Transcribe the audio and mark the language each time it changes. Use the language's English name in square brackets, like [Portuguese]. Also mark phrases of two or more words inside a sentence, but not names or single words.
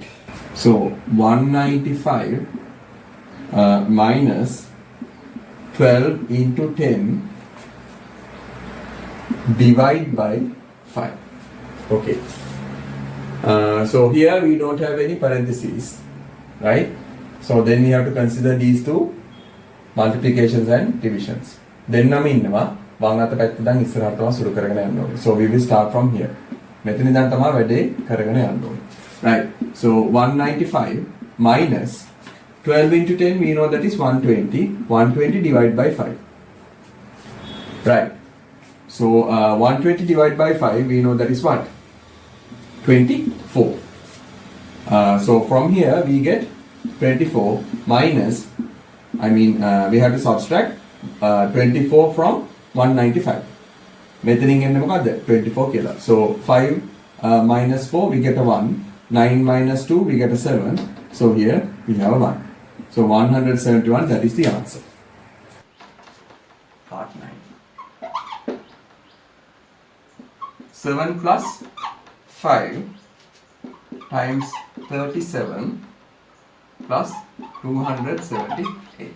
[English] So 195 minus 12 into 10 divide by 5. Okay. So here we don't have any parentheses, right? So then we have to consider these two multiplications and divisions. [Sinhala] Then නම් ඉන්නවා වම් අත පැත්ත ඉඳන් ඉස්සරහට තමයි සුළු කරගෙන යන්න ඕනේ. [English] So we will start from here. [Sinhala] මෙතන ඉඳන් තමයි වැඩේ කරගෙන යන්න ඕනේ. [English] Right. So 195 minus 12 into 10, we know that is 120. 120 divided by 5. Right. So 120 divided by 5, we know that is what? 24. So from here we get 24 minus, we have to subtract 24 from 195. [Sinhala] මෙතනින් එන්නේ මොකද්ද? 24 කියලා. [English] So 5 minus 4, we get a 1. 9 minus 2, we get a 7. So here we have a 1. So 171, that is the answer. Part 9. 7 plus 5 times 37 plus 278.